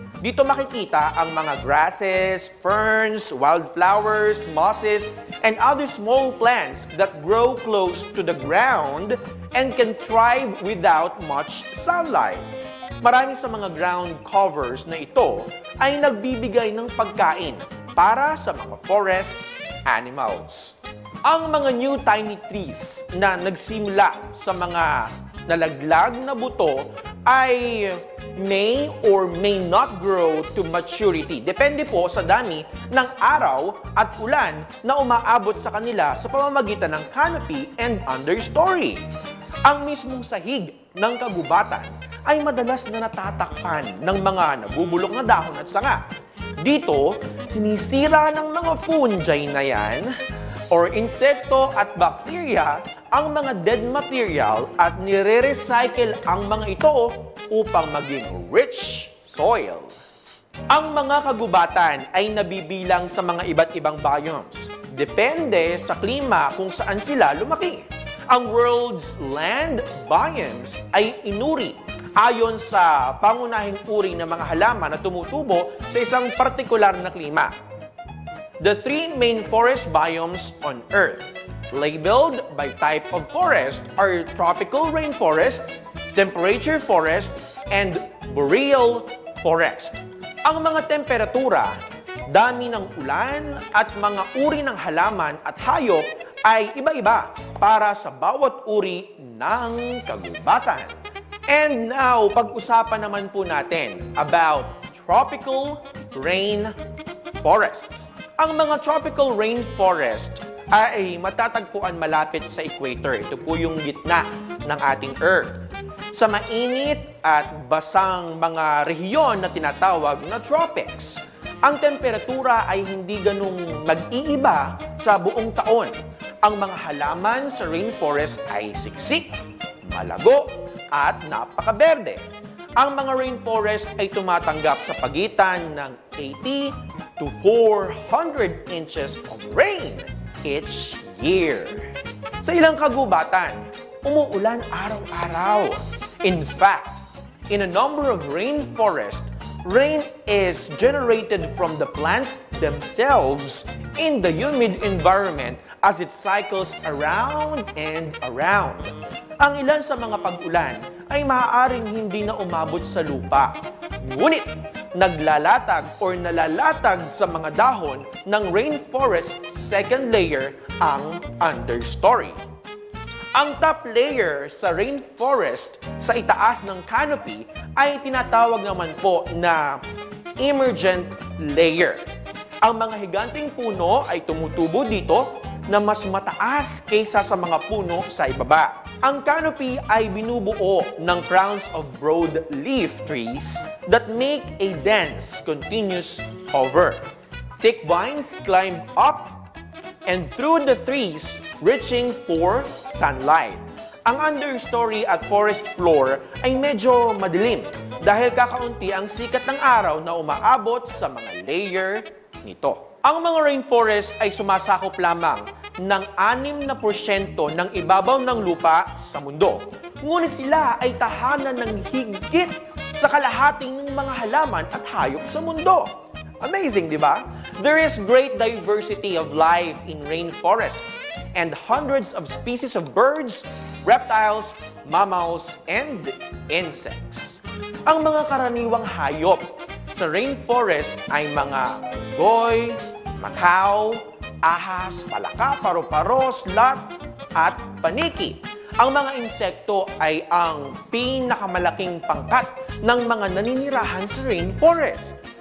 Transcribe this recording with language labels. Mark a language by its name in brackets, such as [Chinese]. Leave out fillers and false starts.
[Filipino] Dito makikita ang mga [English] grasses, ferns, wildflowers, mosses, and other small plants that grow close to the ground and can thrive without much sunlight. [Filipino] Marami sa mga ground covers na ito ay nagbibigay ng pagkain para sa mga forest animals. Ang mga [English] new tiny trees [Filipino] na nagsimula sa mga nalaglag na buto ay may or may not grow to maturity. Depende po sa dami ng araw at ulan na umaabot sa kanila sa pamamagitan ng [English] canopy and understory. [Filipino] Ang mismong sahig ng kagubatan ay madalas na natatakpan ng mga nabubulok na dahon at sanga. Dito, sinisira ng mga fungi na yan or insekto at bakterya ang mga dead material at nire-recycle ang mga ito upang maging rich soil. Ang mga kagubatan ay nabibilang sa mga iba't ibang biomes. Depende sa klima kung saan sila lumaki. Ang world's land biomes ay inuri ayon sa pangunahing uri ng mga halaman na tumutubo sa isang partikular na klima. [English] The three main forest biomes on Earth, labeled by type of forest, are tropical rainforest, temperature forest, and boreal forest. [Filipino] Ang mga temperatura, dami ng ulan at mga uri ng halaman at hayop ay iba-iba para sa bawat uri ng kagubatan. [English] And now, [Filipino] pag-usapan naman po natin [English] about tropical rainforests. [Filipino] Ang mga tropical rainforest ay matatagpuan malapit sa equator. Ito po yung gitna ng ating Earth. Sa mainit at basang mga rehiyon na tinatawag na tropics, ang temperatura ay hindi ganung mag-iiba sa buong taon. Ang mga halaman sa rainforest ay siksik, malago, at napakaberde. Ang mga rainforest ay tumatanggap sa pagitan ng [English] 80 to 400 inches of rain each year. [Filipino] Sa ilang kagubatan, umuulan araw-araw. [English] In fact, in a number of rainforests, rain is generated from the plants themselves in the humid environment as it cycles around and around. [Filipino] Ang ilan sa mga pag-ulan ay maaaring hindi na umabot sa lupa. Ngunit, naglalatag or nalalatag sa mga dahon ng rainforest second layer ang understory. Ang top layer sa rainforest sa itaas ng canopy ay tinatawag naman po na emergent layer. Ang mga higanting puno ay tumutubo dito na mas mataas kaysa sa mga puno sa ibaba. Ang canopy ay binubuo ng [English] crowns of broad-leaf trees that make a dense, continuous cover. Thick vines climb up and through the trees, reaching for sunlight. [Filipino] Ang understory at forest floor ay medyo madilim dahil kakaunti ang sikat ng araw na umaabot sa mga layer nito. Ang mga rainforest ay sumasakop lamang ng 6% ng ibabaw ng lupa sa mundo. Ngunit sila ay tahanan ng higit sa kalahating ng mga halaman at hayop sa mundo. Amazing, di ba? [English] There is great diversity of life in rainforests and hundreds of species of birds, reptiles, mammals, and insects. [Filipino] Ang mga karaniwang hayop sa rainforest ay mga unggoy, makaw, ahas, palaka, paru-paro, sloth, at paniki. Ang mga insekto ay ang pinakamalaking pangkat ng mga naninirahan sa rainforest.